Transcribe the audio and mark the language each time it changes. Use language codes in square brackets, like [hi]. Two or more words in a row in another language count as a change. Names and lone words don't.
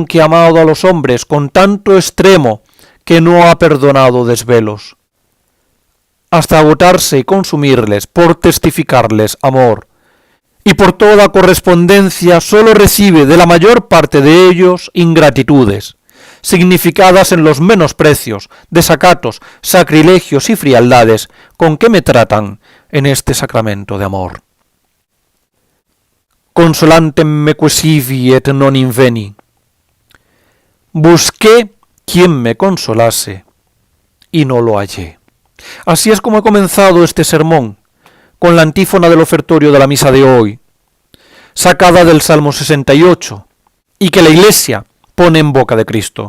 [es] que ha amado a los hombres con tanto extremo que no ha perdonado desvelos, hasta agotarse y consumirles por testificarles amor, y por toda correspondencia sólo recibe de la mayor parte de ellos ingratitudes, significadas en los menosprecios, desacatos, sacrilegios y frialdades con que me tratan en este sacramento de amor. [la] Consolantem me quesivi et non inveni. [es] Busqué quien me consolase y no lo hallé». Así es como he comenzado este sermón, con la antífona del ofertorio de la misa de hoy, sacada del Salmo 68, y que la Iglesia pone en boca de Cristo.